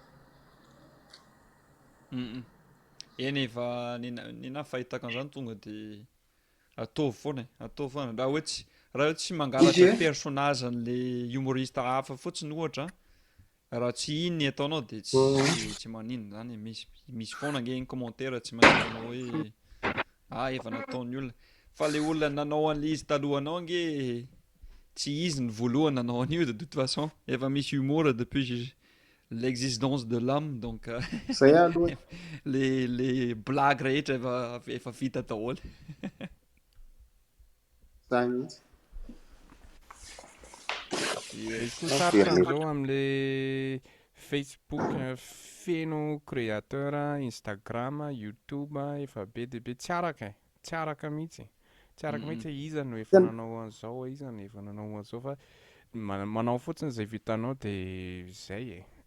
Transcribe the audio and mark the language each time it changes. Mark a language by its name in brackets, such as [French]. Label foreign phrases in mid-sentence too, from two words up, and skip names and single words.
[Malagasy] Eny efa nina fahitako an'izany tonga de ataovy foana raha hoe tsy mangalatra personnage an'le humoriste hafa fotsiny ohatra raha tsy iny ataonao de tsy maninona zany misy foana nge ny commentaire tsy maintsy manao hoe efa nataon'ny olona fa le olona nanao an'le izy talohanao nge tsy izy ny voalohany nanao an'io [French] de toute façon [Malagasy] efa misy [French] humour depuis l'existence de l'homme donc [Malagasy] zay aloha [French] les blagues [Malagasy] rehetra efa vita daholo. Zany izy koa sarotra am'zao amin'le Facebook feno créateur, Instagram, YouTube efa be de be tsy araka mihitsy iza no efa nanao an'izao iza no efa nanao an'izao fa manao fotsiny zay vitanao de zay e.